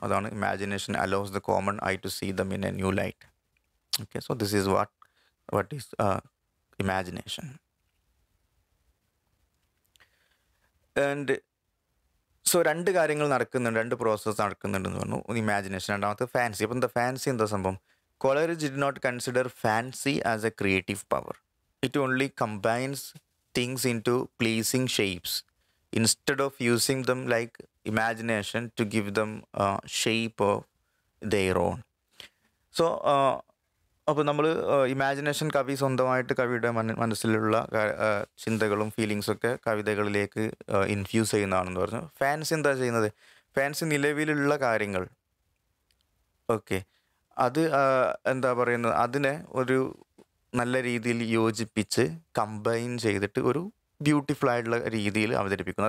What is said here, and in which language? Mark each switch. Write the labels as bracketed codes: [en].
[ml] അതാണ് [en] Imagination allows the common eye to see them in a new light. Okay, so this is what is imagination. [ml] And so രണ്ട് കാര്യങ്ങൾ നടക്കുന്നുണ്ട്, രണ്ട് process നടക്കുന്നുണ്ടെന്ന് പറഞ്ഞു. Imagination, രണ്ടാമത്തെ ഫാൻസി. അപ്പം ഫാൻസി എന്താ സംഭവം? [en] Coleridge did not consider fancy as a creative power. It only combines things into pleasing shapes instead of using them like imagination to give them a shape of their own. [ml] So, അപ്പോൾ നമ്മൾ imagination കവി സ്വന്തമായിട്ട് കവിയുടെ മനസ്സിലുള്ള ചിന്തകളും ഫീലിങ്സൊക്കെ കവിതകളിലേക്ക് infuse ചെയ്യുന്നതാണെന്ന് പറഞ്ഞു. Fancy എന്താ ചെയ്യുന്നത്? ഫാൻസി നിലവിലുള്ള കാര്യങ്ങൾ, ഓക്കെ, അത് എന്താ പറയുന്നത്, അതിനെ ഒരു നല്ല രീതിയിൽ യോജിപ്പിച്ച് കമ്പൈൻ ചെയ്തിട്ട് ഒരു ബ്യൂട്ടിഫുൾ ആയിട്ടുള്ള രീതിയിൽ അവതരിപ്പിക്കുന്നു.